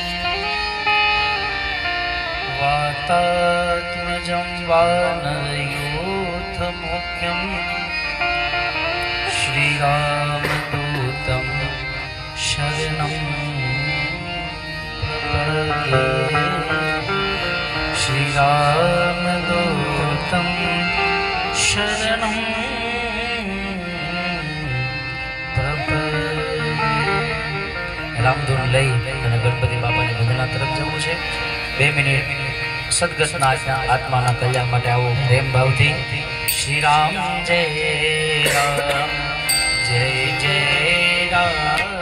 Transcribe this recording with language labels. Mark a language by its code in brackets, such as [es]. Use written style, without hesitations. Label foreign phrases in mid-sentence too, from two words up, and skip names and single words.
[sa] वातात्मजं वानरयूथमुख्यं श्रीरामदूतं शरणं प्रपद्ये। श्रीरामदूतं शरणं प्रपद्ये। [gu] રામધૂન લઈ અને ગણપતિ બાપાની ભજના તરફ જવું છે। 2 મિનિટ સદગતના આત્માના કલ્યાણ માટે આવો પ્રેમ ભાવથી। શ્રી રામ જય રામ જય જય રામ।